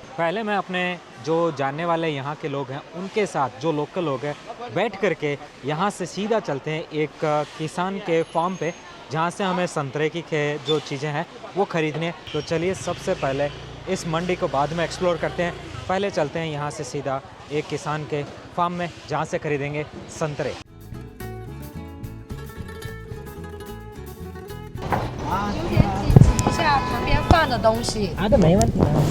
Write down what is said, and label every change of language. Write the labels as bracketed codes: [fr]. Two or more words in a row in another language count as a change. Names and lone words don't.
[hi] पहले मैं अपने जो जानने वाले यहाँ के लोग हैं उनके साथ, जो लोकल लोग हैं, बैठ करके यहाँ से सीधा चलते हैं एक किसान के फार्म पे जहाँ से हमें संतरे की जो चीज़ें हैं वो ख़रीदने हैं। तो चलिए सबसे पहले इस मंडी को बाद में एक्सप्लोर करते हैं। पहले चलते हैं यहाँ से सीधा एक किसान के फार्म में जहाँ से खरीदेंगे संतरे। [zh] 有点挤一下旁边放的东西。好的，没问题。